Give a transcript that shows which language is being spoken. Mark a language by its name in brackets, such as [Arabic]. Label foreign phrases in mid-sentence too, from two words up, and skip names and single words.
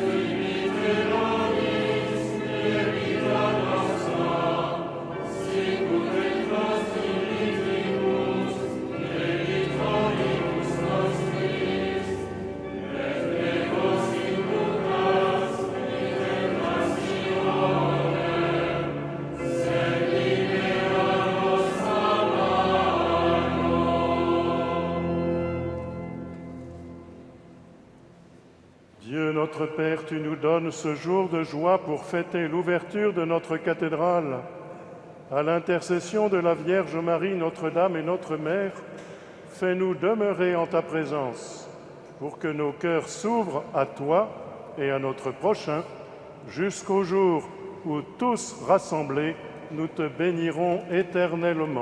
[Latin] dimitte nobis debita nostra, sicut et nos dimittimus debitoribus nostris, et ne nos inducas in tentationem, sed libera nos a malo. [French] Dieu notre Père, tu nous donnes ce jour de joie pour fêter l'ouverture de notre cathédrale. À l'intercession de la Vierge Marie, Notre-Dame et notre Mère, fais-nous demeurer en ta présence, pour que nos cœurs s'ouvrent à toi et à notre prochain, jusqu'au jour où tous rassemblés, nous te bénirons éternellement.